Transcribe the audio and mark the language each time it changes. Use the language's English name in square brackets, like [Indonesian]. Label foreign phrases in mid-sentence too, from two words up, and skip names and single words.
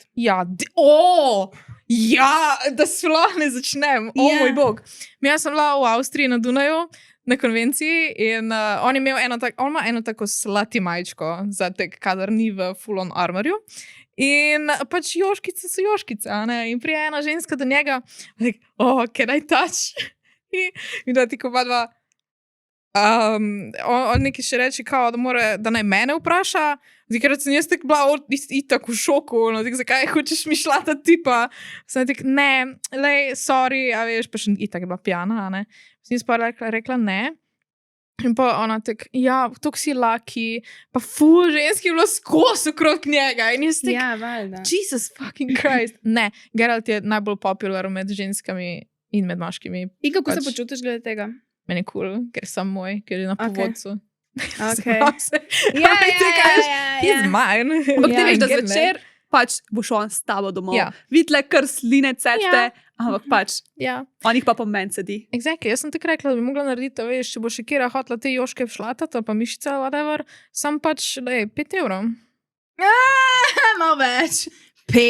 [Slovenian] Ja, ja, da sploh ne začnem. O Ja. moj bog. Jaz sem bila v Avstriji na Dunaju na konvenciji in on je imel on ima eno tako slati majčko, za tek, kadar ni v full-on armorju. In pač joškice so joškice, a ne? In prije ena ženska do njega, [English] like, can I touch? [Slovenian] In da ti ko pa dva, on nekaj še reče, kao, da naj mene vpraša, ker sem jaz tak bila itak v šoku, no, tak, zakaj hočeš mi šlata tipa? Sem tak, ne, lej, sorry, a veš, pa še itak je bila pijana, a ne? Sem jaz pa rekla ne. In pa ona tak, ja, tok si laki, pa ful ženski je bilo skozi okrog njega. In jaz tak, Ja, valjda. [English] Jesus fucking Christ. [Slovenian] Ne, Geralt je najbolj popular med ženskami in med moškimi. In kako se Pač- počutiš glede tega? Meni je cool, ker sem moj, ker je na Ok. povodcu. Okay. Ja, ti kažeš, [English] he's mine. [Slovenian] Ampak ti Ja, veš, da [English] I get it. [Slovenian] zvečer pač boš on s tabo domov. Ja. Vidle kar sline cete, Ja. ampak pač Ja, on jih pa po meni sedi. exactly. Jaz sem tako rekla, da bi mogla narediti, veš, če bo še kjera hotla te joške všlatati, ali pa mišice, whatever, sam pač, lej, 5 evrov. Malo več. 50.